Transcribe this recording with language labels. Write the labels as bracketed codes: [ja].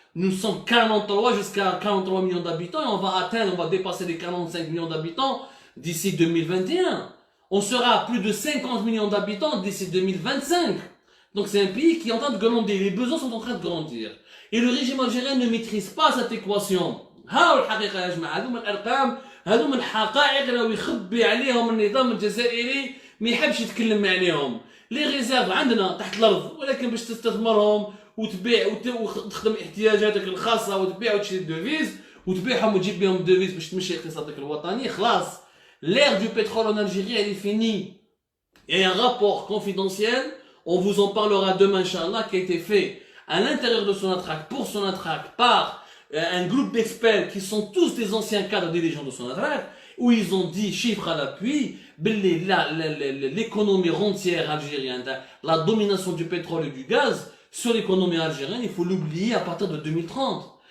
[fr] Nous sommes 43 jusqu'à 43 millions d'habitants et on va dépasser les 45 millions d'habitants d'ici 2021. On sera à plus de 50 millions d'habitants d'ici 2025. Donc c'est un pays qui est en train de grandir. Les besoins sont en train de grandir. Et le régime algérien ne maîtrise pas cette équation. [ar] هاو الحقيقة يا جماعة هذوما الأرقام هذوما الحقائق اللي يخبي عليهم النظام الجزائري ما يحبش يتكلم عليهم. لي ريزيرف عندنا تحت الأرض ولكن باش تستثمرهم وتبيع وتخدم احتياجاتك الخاصة وتبيع وتشري الدوفيز وتبيعهم وتجيب بهم الدوفيز باش تمشي اقتصادك الوطني خلاص. [fr] L'ère du pétrole en Algérie, elle est finie. Il y a un rapport confidentiel, on vous en parlera demain, Inch'Allah, qui a été fait à l'intérieur de Sonatrach, pour Sonatrach, par un groupe d'experts qui sont tous des anciens cadres dirigeants de Sonatrach, où ils ont dit, chiffres à l'appui, l'économie rentière algérienne, la domination du pétrole et du gaz sur l'économie algérienne, il faut l'oublier à partir de 2030.